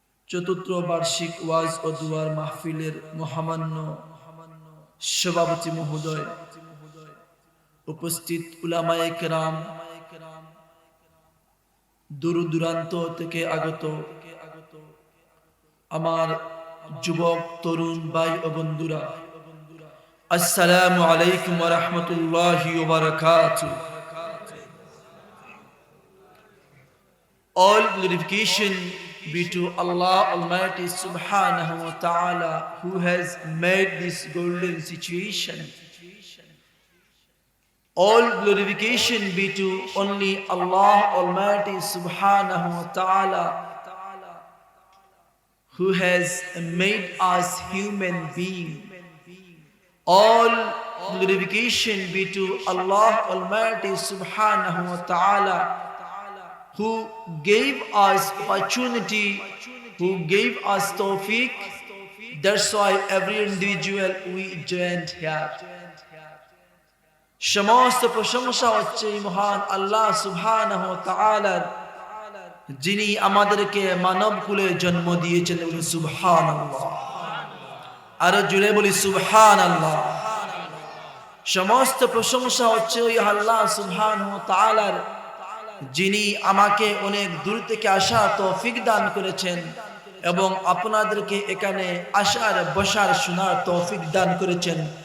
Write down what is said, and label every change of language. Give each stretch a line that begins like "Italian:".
Bangla: চতুর্থ বার্ষিক ওয়াজ ও দুয়ার মাহফিলের মহামান্য সভাপতি মহোদয়, উপস্থিত উলামায়ে কেরাম, দূর দূরান্ত থেকে আগত আমার যুবক তরুণ ভাই ও বন্ধুরা, আসসালামু আলাইকুম ওয়া রাহমাতুল্লাহি ওয়া বারাকাতুহু।
English: All glorification be to Allah Almighty Subhanahu wa Ta'ala, who has made this golden situation. All glorification be to only Allah Almighty Subhanahu wa Ta'ala, who has made us human beings. All glorification be to Allah Almighty Subhanahu wa Ta'ala, who gave us opportunity, who gave us tawfiq. That's why every individual we joined here.
Bangla: সমস্ত প্রশংসা হচ্ছে মহান আল্লাহ সুবহানাহু ওয়া তাআলার, যিনি আমাদেরকে মানব কুলে জন্ম দিয়েছেন। বলি সুবহানাল্লাহ, আর জুড়ে বলি সুবহানাল্লাহ। সমস্ত প্রশংসা হচ্ছে ওই আল্লাহ সুবহানাহু ওয়া তাআলার, যিনি আমাকে অনেক দূর থেকে আসার তৌফিক দান করেছেন এবং আপনাদেরকে এখানে আসার বসার শোনার তৌফিক দান করেছেন।